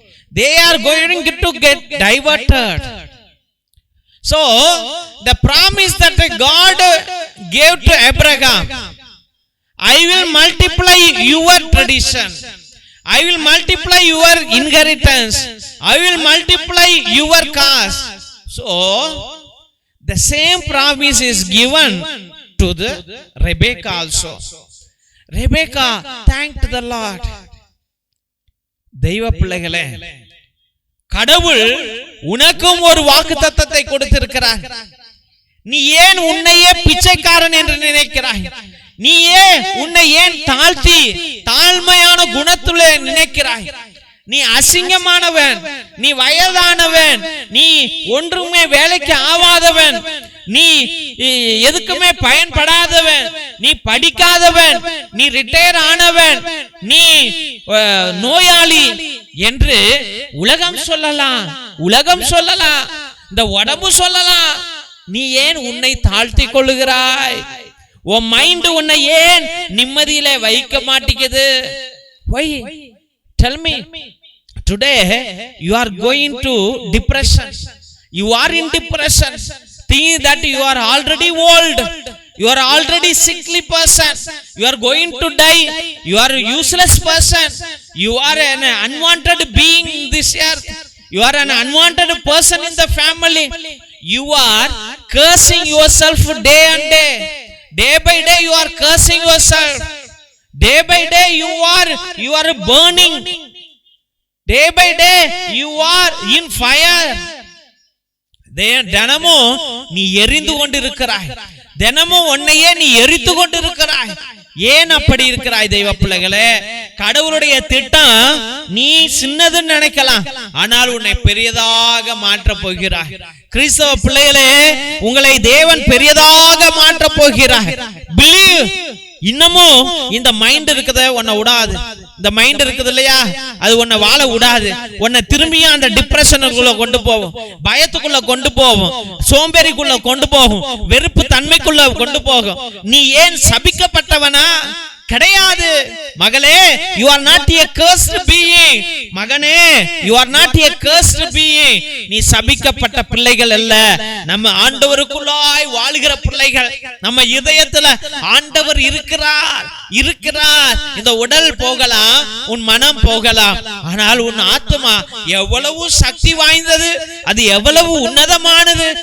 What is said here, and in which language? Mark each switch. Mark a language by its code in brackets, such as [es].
[en] They are going to get diverted. So, the promise that God gave to Abraham, I will multiply your tradition, I will multiply your inheritance, I will multiply your caste. So, the same promise is given to the Rebekah also. Rebekah thanked the Lord. [ta] தெய்வ பிள்ளைகளே, கடவுள் உனக்கும் ஒரு வாக்குத்தத்தத்தை கொடுத்திருக்கிறார். நீ ஏன் உன்னையே பிச்சைக்காரன் என்று நினைக்கிறாய்? நீ உன்னை ஏன் தாழ்த்தி தாழ்மையான குணத்துள்ளே நினைக்கிறாய்? நீ அசிங்கமானவன், நீ வயதானவன், நீ ஒன்றுமே வேலைக்கு ஆவாதவன், நீ எதுக்குமே பயன்படாதவன், நீ படிக்காதவன், நீ ரிட்டையர் ஆனவன், நீ நோயாளி என்று உலகம் சொல்லலாம், உலகம் சொல்லலாம், இந்த உடம்பு சொல்லலாம். நீ ஏன் உன்னை தாழ்த்தி கொள்ளுகிறாய்? உன் மைண்ட் உன்னை ஏன் நிம்மதியில வைக்க மாட்டேங்குது? [en] Why? Tell me. Today you are going to depression. You are in depression, thinking that you are already old, you are already sickly person, you are going to die, you are a useless person, you are an unwanted being in this earth, you are an unwanted person in the family. You are cursing yourself day and day. Day by day you are cursing yourself. Day by day you are burning. Day by day you are in fire. [ta] தினமும் நீ எரிந்து கொண்டிருக்கிறாய், தினமும் உன்னையே நீ எரித்து கொண்டிருக்கிறாய். ஏன் அப்படி இருக்கிறாய்? தெய்வ பிள்ளைகளே, கடவுளுடைய திட்டம் நீ சின்னதுன்னு நினைக்கலாம், ஆனால் உன்னை பெரியதாக மாற்ற போகிறாய். கிறிஸ்தவ பிள்ளைகளே, உங்களை தேவன் பெரியதாக மாற்ற போகிறார். [en] Believe. [ta] இன்னமும் இந்த மைண்ட் இருக்குதே உன்னை விடாது. இந்த மைண்ட் இருக்குது இல்லையா, அது உன்னை வாழ விடாது. உன்னை திரும்பியும் அந்த டிப்ரெஷனுக்குள்ள கொண்டு போகும், பயத்துக்குள்ள கொண்டு போகும், சோம்பேறிக்குள்ள கொண்டு போகும், வெறுப்பு தன்மைக்குள்ள கொண்டு போகும். நீ ஏன் சபிக்கப்பட்டவனா? கிடையாது மகளே. [en] you are not a cursed being. மகனே, you are not a cursed being. [ta] நீ சபிக்கப்பட்ட பிள்ளைகள் அல்ல. நம்ம ஆண்டவருக்குள்ளாய் வாழுகிற பிள்ளைகள். நம்ம இதயத்துல ஆண்டவர் இருக்கிறார். இந்த உடல் போகலாம், உன் மனம் போகலாம், ஆனால் உன் ஆத்மா எவ்வளவு சக்தி வாய்ந்தது, அது எவ்வளவு உன்னதமானது.